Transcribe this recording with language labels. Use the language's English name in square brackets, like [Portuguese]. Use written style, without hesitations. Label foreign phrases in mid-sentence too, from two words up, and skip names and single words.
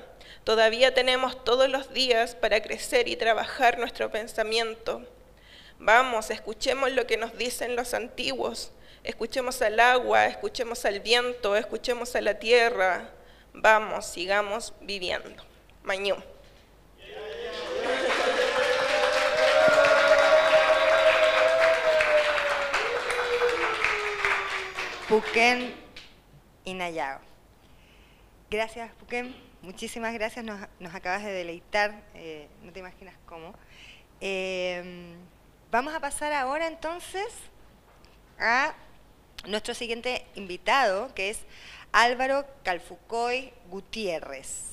[Spanish] Todavía tenemos todos los días para crecer y trabajar nuestro pensamiento. Vamos, escuchemos lo que nos dicen los antiguos. Escuchemos al agua, escuchemos al viento, escuchemos a la tierra. Vamos, sigamos viviendo. Mañú. Puquén Inayao. Gracias, Puquén. Muchísimas gracias. Nos acabas de deleitar. No te imaginas cómo. Vamos a pasar ahora entonces a nuestro siguiente invitado, que es Álvaro Calfucoy Gutiérrez.